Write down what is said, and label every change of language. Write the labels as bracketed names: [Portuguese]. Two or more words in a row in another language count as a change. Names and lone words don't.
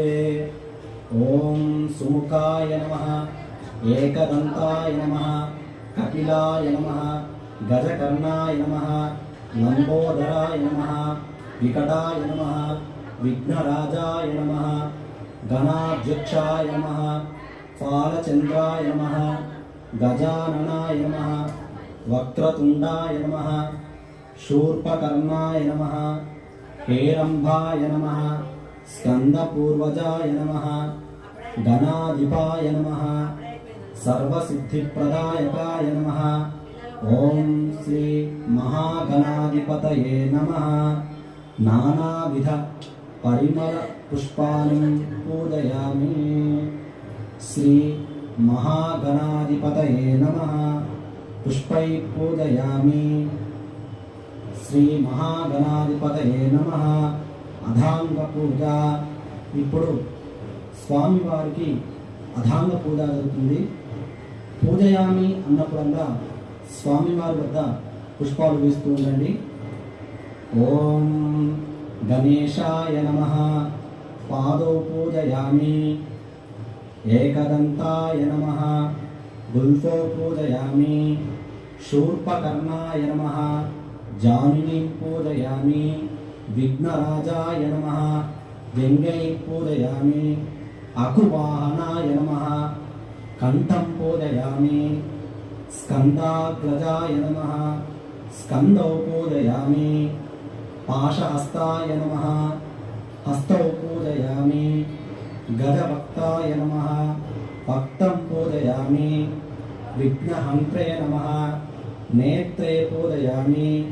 [Sanskrit] ఓం సుముఖాయ నమః, ఏకదంతాయ నమః, కపిలాయ నమః, గజకర్ణాయ నమః, లంబోదరాయ నమః, వికటాయ నమః, విఘ్నరాజాయ నమః, గణాధ్యక్షాయ నమః, ఫాలచంద్రాయ నమః, గజాననాయ నమః, వక్రతుండాయ నమః, शूर्पकर्णाय नमः हेरम्बाय नमः स्कन्दपूर्वजाय नमः गणाधिपाय नमः सर्वसिद्धिप्रदायकाय नमः ॐ श्री महागणाधिपतये नमः नानाविध परिमल पुष्पाणि पूजयामि श्री महागणाधिपतये नमः पुष्पै पूजयामि శ్రీ మహాగణాధిపతయే నమః [Telugu] అధాంగ పూజ ఇప్పుడు స్వామివారికి అధాంగ పూజ జరుగుతుంది పూజయామి అన్నప్పుడల్లా స్వామివారి వద్ద పుష్పాలు వేస్తూ ఉండండి [Sanskrit] ఓం గణేశాయ నమః పాదౌ పూజయామి ఏకదంతాయ నమః గుల్ఫౌ పూజయామి శూర్పకర్ణాయ నమః जानुनीं पूजयामि विघ्नराजाय नमः व्यङ्गै पूजयामि अकुवाहनाय नमः कण्ठं पूजयामि स्कन्दाग्रजाय नमः स्कन्दौ पूजयामि पाशहस्ताय नमः हस्तौ पूजयामि गजभक्ताय नमः भक्तं पूजयामि विघ्नहन्त्रे नमः नेत्रे पूजयामि